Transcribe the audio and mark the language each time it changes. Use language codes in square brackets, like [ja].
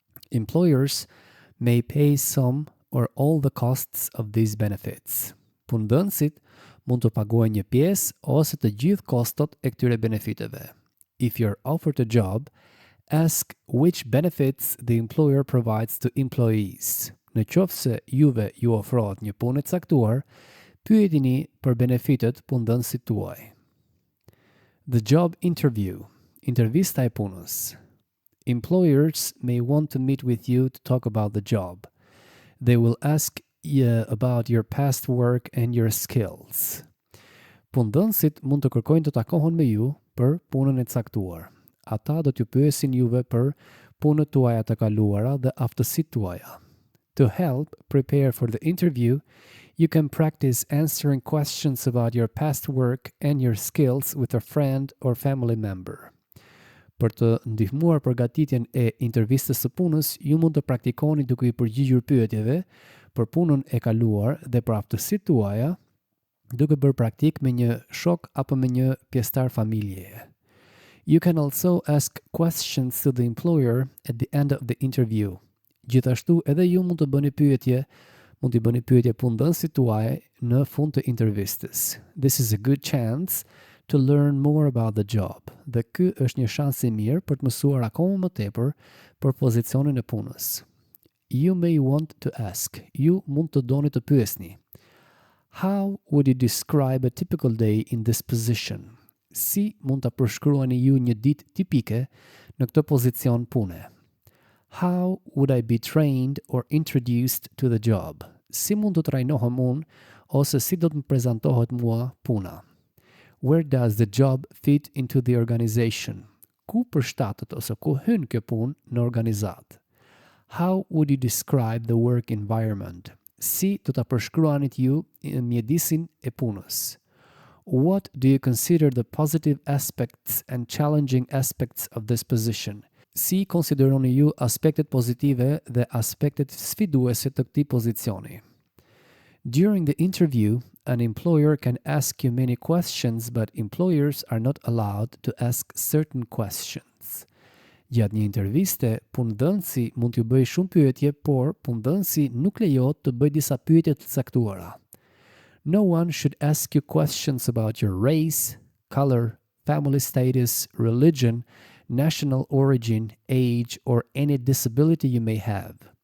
[en] Employers may pay some or all the costs of these benefits. [sq] Punëdhënësit mund të paguajnë një pjesë ose të gjithë kostot e këtyre benefiteve. [en] If you're offered a job, ask which benefits the employer provides to employees. [sq] Në qoftë se juve ju ofrohet një punë e caktuar, pyetini për benefitet punëdhënësit tuaj. [en] The job interview, [sq] intervista e punës. [en] Employers may want to meet with you to talk about the job. They will ask about your past work and your skills. [sq] Punëdhënësit mund të kërkojnë të takohen me ju për punën e caktuar. Ata do t'ju pyesin juve për punët tuaja të kaluara dhe aftësitë tuaja. [en] To help prepare for the interview, you can practice answering questions about your past work and your skills with a friend or family member. [sq] Për të ndihmuar përgatitjen e intervistës së punës, ju mund të praktikoni duke i përgjigjur pyetjeve për punën e kaluar dhe për aftësitë tuaja, duke bërë praktik me një shok apo me një pjesëtar familjeje. [en] You can also ask questions to the employer at the end of the interview. [sq] Gjithashtu edhe ju mund të bëni pyetje punëdhënësit tuaj në fund të intervistës. [en] This is a good chance to learn more about the job. [sq] Dhe ky është një shans i mirë për të mësuar akoma më tepër për pozicionin e punës. [en] You may want to ask. [sq] Ju mund të doni të pyesni. [en] How would you describe a typical day in this position? [sq] Si mund të përshkruani ju një ditë tipike në këtë pozicion pune? [en] How would I be trained or introduced to the job? [sq] Si mund të trajnohem unë ose si do të më prezantohet mua puna? [en] Where does the job fit into the organization? [sq] Ku përshtatet ose ku hyn kjo punë në organizat? [en] How would you describe the work environment? [sq] Si do ta përshkruanit ju mjedisin e punës? [en] What do you consider the positive aspects and challenging aspects of this position? [sq] Si konsideroni ju aspektet pozitive dhe aspektet sfiduese të këtij pozicioni? [en] During the interview, an employer can ask you many questions, but employers are not allowed to ask certain questions. [sq] Gjatë një interviste, punëdhënësi mund t'ju bëjë shumë pyetje, por punëdhënësi nuk lejohet të bëjë disa pyetje të caktuara. [en] No one should ask you questions about your race, color, family status, religion, national origin, age, or any disability you may have.